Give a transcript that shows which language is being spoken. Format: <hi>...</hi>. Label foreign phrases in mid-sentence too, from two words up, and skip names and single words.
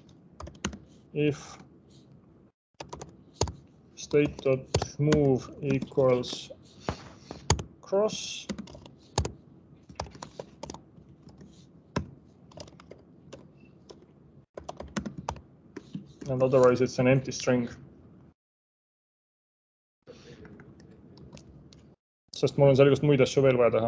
<en>If state.move equals cross, and otherwise it's an empty string.</en> <et>Sest mul on seal igast muid asju veel vaja teha.</et>